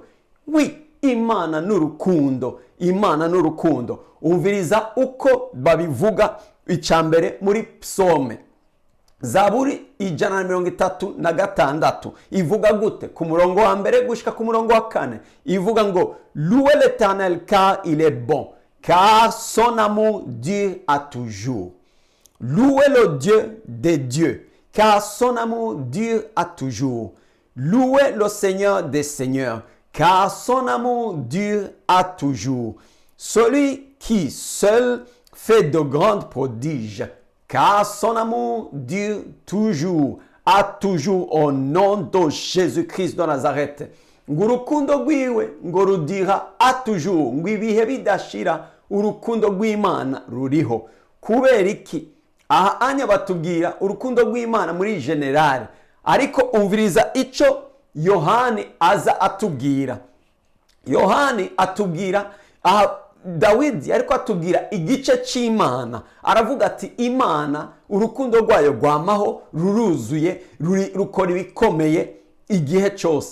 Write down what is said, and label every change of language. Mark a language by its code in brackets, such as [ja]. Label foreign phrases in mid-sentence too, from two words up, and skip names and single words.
[rn] Imana n'urukundo. Imana n'urukundo. Umviriza uko babivuga. Icambere muri Psaume Zaburi 136 ivuga gute? Ku murongo wa mbere gushika ku murongo wa kane ivuga ngo [fr] louez l'Éternel car il est bon, car son amour dure à toujours. Louez le Dieu des dieux, car son amour dure à toujours. Louez le Seigneur des seigneurs, car son amour dure à toujours. celui qui seul fait de grands prodiges, car son amour dure toujours, a toujours au nom de Jésus-Christ de Nazareth. [rn] Ngo urukundo rwiwe ngo rudira [fr] a toujours, [rn] ngo ibihe bidashira urukundo rw'Imana ruriho. Kubera iki? Aha anya batubwira urukundo rw'Imana muri generale, ariko umviriza ico Yohani aza atubwira. Yohani atubwira aha Dawidi ariko atubwira igice c'Imana, aravuga ati Imana urukundo rwayo rwamaho ruruzuye rukora ibikomeye igihe cyose.